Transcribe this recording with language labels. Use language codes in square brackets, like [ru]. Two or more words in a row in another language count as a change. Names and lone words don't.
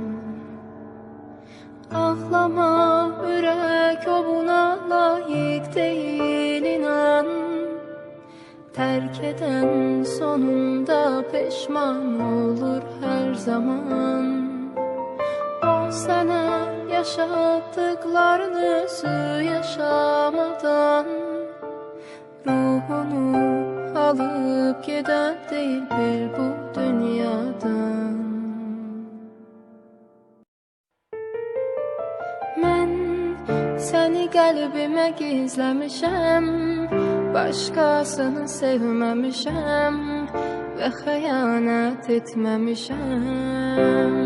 [az] Ağlama, ürək o buna layiq deyil, inan. Tərk edən sonunda peşman olur hər zaman. O sənə yaşatdıqlarını özü yaşamadan [tr] ruhunu alıp giden değil bir bu dünyadan. [az] Mən səni qəlbimə gizləmişəm, başqasını sevməmişəm və xəyanət etməmişəm.